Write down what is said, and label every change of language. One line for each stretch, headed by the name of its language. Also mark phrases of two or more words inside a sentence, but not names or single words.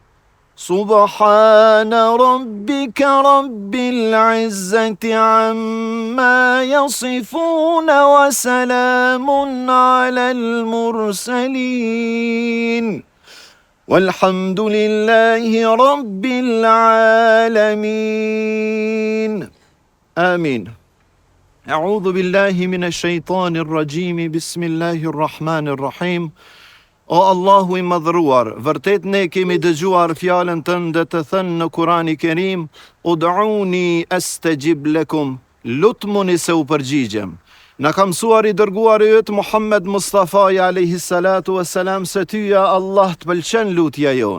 Arabic: سبحان ربك رب العزة عما يصفون وسلام على المرسلين والحمد لله رب العالمين. آمين. أعوذ بالله من الشيطان الرجيم. بسم الله الرحمن الرحيم.
Albanian: O Allahu i madhruar, vërtet ne kemi dëgjuar fjalën tënde të thënë në Kurani Kerim,
Arabic: ادعوني أستجب لكم,
Albanian: lutmuni se u përgjigjem. Na ka mësuar i dërguari yt Muhammed Mustafa
Arabic: عليه الصلاة والسلام
Albanian: se tyja Allah të pëlqen lutja jon.